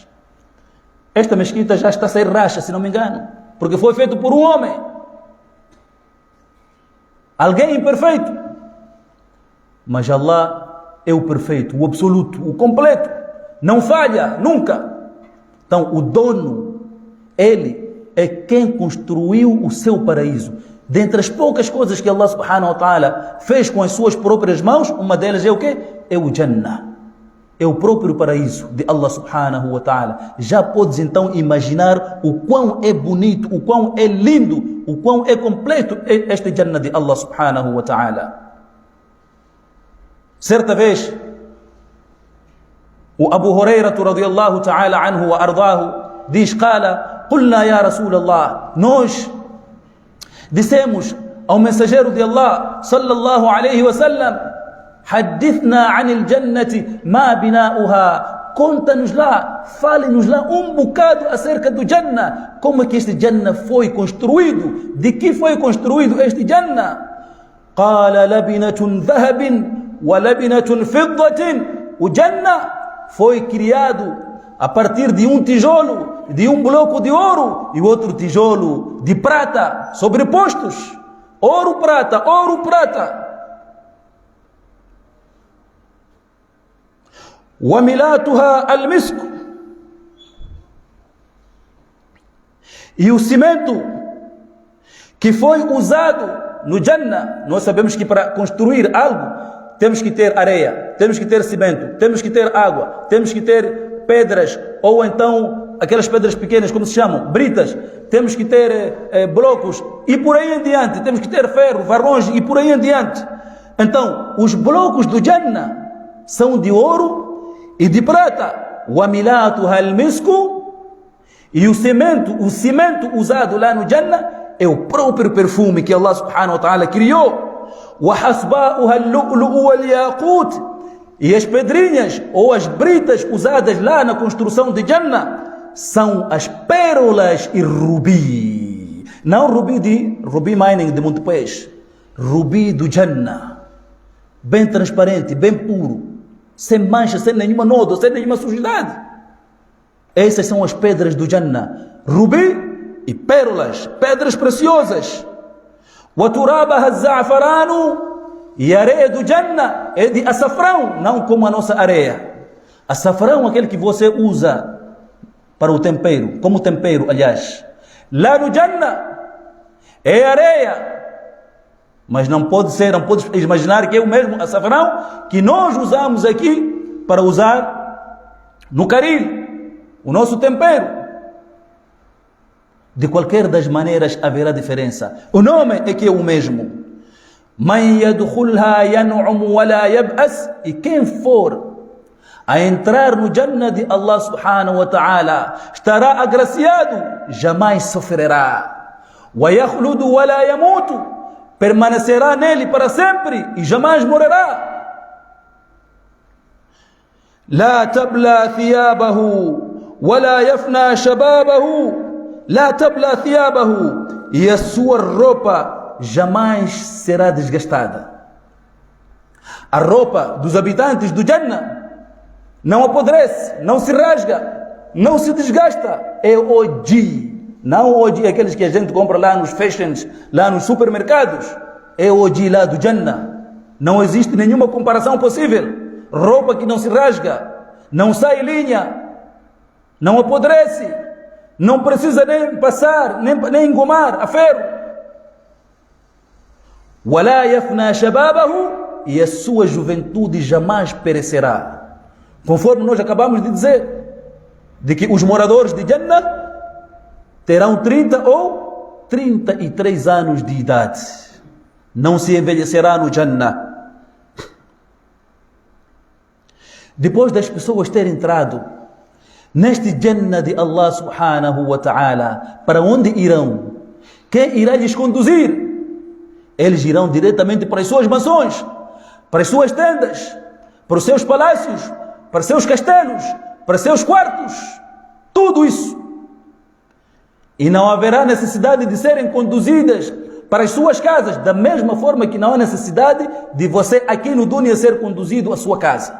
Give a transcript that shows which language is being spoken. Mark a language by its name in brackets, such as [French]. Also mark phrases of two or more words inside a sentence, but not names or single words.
[Portuguese] Esta mesquita já está a sair racha, se não me engano, porque foi feito por um homem, alguém imperfeito. Mas Allah é o perfeito, o absoluto, o completo, não falha nunca. Então o dono, ele é quem construiu o seu paraíso. Dentre as poucas coisas que Allah [Arabic] سبحانه وتعالى [Portuguese] fez com as suas próprias mãos, uma delas é o quê? É o Jannah. É o próprio paraíso de Allah [Arabic] سبحانه وتعالى. [Portuguese] Já podes então imaginar o quão é bonito, o quão é lindo, o quão é completo este Jannah de Allah [Arabic] سبحانه وتعالى. [Portuguese] Certa vez, o Abu Hurairah [Arabic] رضي الله تعالى عنه وأرضاه [Portuguese] diz, [Arabic] قال قلنا يا رسول الله, [Portuguese] nós dissemos ao mensageiro de Allah [Arabic] صلى الله عليه وسلم, حدثنا عن الجنة ما بناؤها, [Portuguese] conta-nos lá, fale-nos lá um bocado acerca do Jannah, como é que este Jannah foi construído, de que foi construído este Jannah. [Arabic] قال لبنة ذهب ولبنة فضة, [Portuguese] o Jannah foi criado a partir de um tijolo, de um bloco de ouro e outro tijolo de prata, sobrepostos. Ouro, prata, ouro, prata. [Arabic] وَمِلَاتُهَا الْمِسْكُ, [Portuguese] e o cimento que foi usado no Jannah, nós sabemos que para construir algo temos que ter areia, temos que ter cimento, temos que ter água, temos que ter pedras, ou então aquelas pedras pequenas, como se chamam, britas, temos que ter blocos, e por aí em diante, temos que ter ferro, varões, e por aí em diante. Então, os blocos do Jannah são de ouro e de prata. [Arabic] وَمِلَاتُهَا الْمِسْكُ, [Portuguese] e o cimento usado lá no Jannah é o próprio perfume que Allah [Arabic] سبحانه وتعالى [Portuguese] criou. [Arabic] وَحَسْبَاؤُهَا اللُّؤْلُؤُ وَالْيَاقُوتِ, [Portuguese] e as pedrinhas ou as britas usadas lá na construção de Jannah são as pérolas e rubi. Não rubi mining de Montepês, rubi do Jannah, bem transparente, bem puro, sem mancha, sem nenhuma nódoa, sem nenhuma sujidade. Essas são as pedras do Jannah, rubi e pérolas, pedras preciosas. [Arabic] وَتُرَابَهَا الزَّعْفَرَانُ, [Portuguese] e a areia do Jannah é de açafrão, não como a nossa areia. Açafrão, aquele que você usa para o tempero, como tempero, aliás. Lá no Jannah é areia, mas não pode imaginar que é o mesmo açafrão que nós usamos aqui para usar no caril, o nosso tempero. De qualquer das maneiras haverá diferença. O nome é que é o mesmo. [Arabic] من يدخلها ينعم ولا يبأس, [Portuguese] e quem for a entrar no Jannah de Allah [Arabic] سبحانه وتعالى [Portuguese] estará agraciado, jamais sofrerá. [Arabic] ويخلد ولا يموت, [Portuguese] permanecerá nele para sempre e jamais morrerá. [Arabic] لا تبلى ثيابه ولا يفنى شبابه لا تبلى ثيابه, [Portuguese] e a sua roupa jamais será desgastada. A roupa dos habitantes do Jannah não apodrece, não se rasga, não se desgasta. É OG, não OG aqueles que a gente compra lá nos fashions, lá nos supermercados. É OG lá do Jannah. Não existe nenhuma comparação possível. Roupa que não se rasga, não sai linha, não apodrece, não precisa nem passar, nem engomar a ferro. [Arabic] وَلَا يَفْنَى شَبَابَهُ, [Portuguese] e a sua juventude jamais perecerá. Conforme nós acabamos de dizer, de que os moradores de Jannah terão 30 ou 33 anos de idade. Não se envelhecerá no Jannah. Depois das pessoas terem entrado neste Jannah de Allah [Arabic] سبحانه وتعالى, [Portuguese] para onde irão? Quem irá lhes conduzir? Eles irão diretamente para as suas mansões, para as suas tendas, para os seus palácios, para os seus castelos, para os seus quartos, tudo isso. E não haverá necessidade de serem conduzidas para as suas casas, da mesma forma que não há necessidade de você aqui no Dunya ser conduzido à sua casa.